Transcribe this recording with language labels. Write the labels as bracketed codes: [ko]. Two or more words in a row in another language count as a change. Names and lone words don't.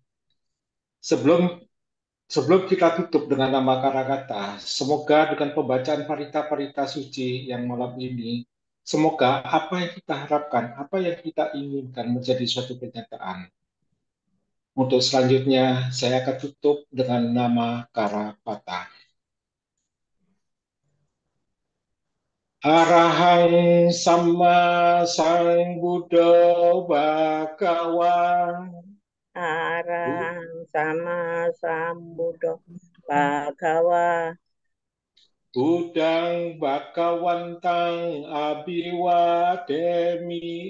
[id] Sebelum kita tutup dengan nama Karakata, semoga dengan pembacaan parita-parita suci yang malam ini, semoga apa yang kita harapkan, apa yang kita inginkan menjadi suatu kenyataan. Untuk selanjutnya, saya akan tutup dengan nama Karapata. [pi] Arahang Sama Sang Buddha Bhagawa. Arahang Sama Sambuddho Bhagawa. Budang Bhagawantang Abhiwademi.